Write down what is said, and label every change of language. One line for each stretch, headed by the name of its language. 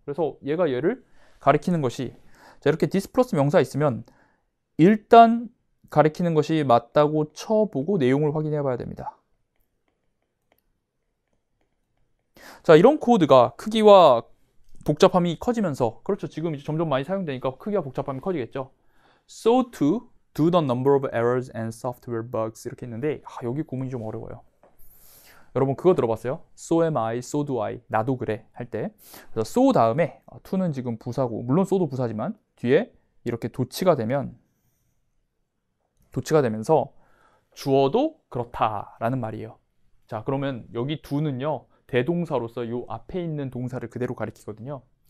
Korean: 그래서 얘를 가리키는 것이, 자, 이렇게 this 플러스 명사 있으면 일단 가리키는 것이 맞다고 쳐보고 내용을 확인해 봐야 됩니다. 자, 이런 코드가 크기와 복잡함이 커지면서, 그렇죠, 지금 이제 점점 많이 사용되니까 크기와 복잡함이 커지겠죠.
English: So to do the number of errors and software bugs,
Korean: 이렇게 있는데 여기 구문이 좀 어려워요. 여러분 그거 들어봤어요?
English: So am I, so do I,
Korean: 나도 그래 할 때. 그래서 so 다음에 to는 지금 부사고, 물론 so도 부사지만 뒤에 이렇게 도치가 되면서 주어도 그렇다라는 말이에요. 자, 그러면 여기 do는요, 대동사로서 요 앞에 있는 동사를 그대로 가리키거든요.